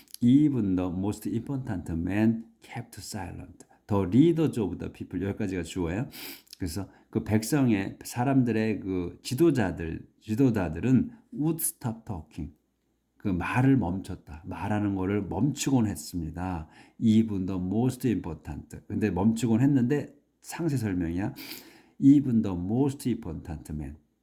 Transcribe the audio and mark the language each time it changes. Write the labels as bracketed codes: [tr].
[en] Even the most important man kept silent. The leaders of the people, [ko] 여기까지가 주어예요. 그래서 그 백성의 사람들의 그 지도자들은 [en] would stop talking. [ko] 그 말을 멈췄다. 말하는 거를 멈추곤 했습니다. [en] Even the most important. [ko] 근데 멈추곤 했는데 상세 설명이야. [en] Even the most important man.